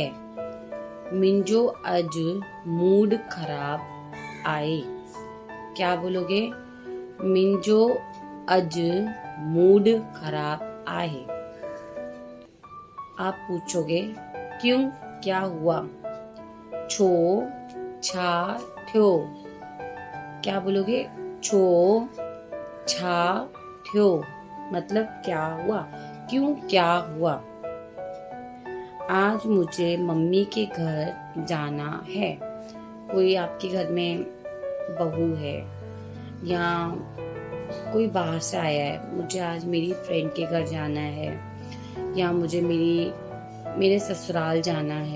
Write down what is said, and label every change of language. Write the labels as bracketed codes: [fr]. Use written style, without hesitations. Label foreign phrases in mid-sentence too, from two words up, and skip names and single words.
[sd] मिंजो अज मूड खराब आए। [hi] क्या बोलोगे? [sd] मिंजो अज मूड खराब आए। [hi] आप पूछोगे क्यों, क्या हुआ? [sd] छो छा थ्यो। [hi] क्या बोलोगे? [sd] छो छा थ्यो [hi] मतलब क्या हुआ, क्यों क्या हुआ? आज मुझे मम्मी के घर जाना है। कोई आपके घर में बहू है या कोई बाहर से आया है, मुझे आज मेरी फ्रेंड के घर जाना है, या मुझे मेरे ससुराल जाना है।